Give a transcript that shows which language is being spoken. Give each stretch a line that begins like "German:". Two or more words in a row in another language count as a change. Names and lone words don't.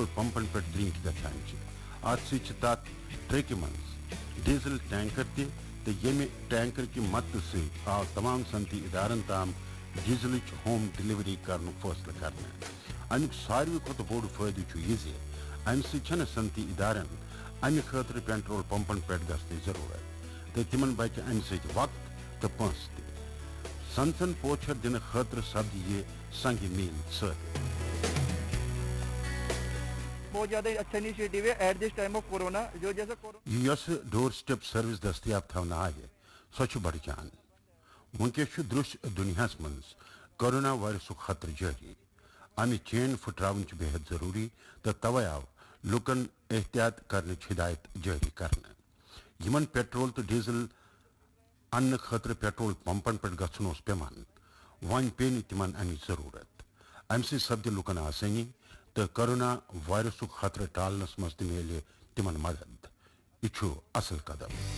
Kashmiri: پمپن پٮ۪ٹھ درٛنٛکۍ گژھان چھِ اتھ سۭتۍ چھِ تتھ ٹرکہِ منٛز ڈیزل ٹینکر تہِ تہٕ ییٚمہِ ٹینکر کہِ مدتہٕ سۭتۍ آو تمام صنعتی ادارن تام ڈیزلٕچ ہوم ڈیلیوری کرنُک فٲصلہٕ کرنہٕ امیُک ساروٕے کھۄتہٕ بوٚڑ فٲیدٕ چھُ یہِ زِ امہِ سۭتۍ چھنہٕ صنعتی ادارن امہِ خٲطرٕ پیٹرول پمپن پٮ۪ٹھ گژھنٕچ ضروٗرت تہٕ تِمن بچہِ امہِ سۭتۍ وقت تہٕ پونٛسہٕ تہِ سنسن پوچھر دِنہٕ خٲطرٕ سپدِ یہِ سنگہِ میٖل ثٲبت
Urdu: بہت زیادہ اچھا انیشیٹو ہے
English: at this time of
Urdu: کورونا جو جیسا
Kashmiri: یۄس ڈور سٹیپ سروس دٔستیاب تھاونہٕ آیہِ سۄ چھِ بڑٕ جان وٕنکیٚس چھُ درٛوٚسۍ دُنیاہس منٛز کرونا وائرسُک خطرٕ جٲری امہِ چین پھٕٹراوٕنۍ چھِ بے حد ضروٗری تہٕ توے آو لُکن احتیاط کرنٕچ ہدایت جٲری کرنہٕ یِمن پیٹرول تہٕ ڈیزل اننہٕ خٲطرٕ پیٹرول پمپن پٮ۪ٹھ گژھُن اوس پیوان وۄنۍ پیٚیہِ نہٕ تِمن امِچ ضروٗرت امہِ سۭتۍ سپدِ لُکن آسٲنی تہٕ کرونا وائرسُک خطرٕ ٹالنس منٛز تہِ میلہِ تِمن مدد یہِ چھُ اصل قدم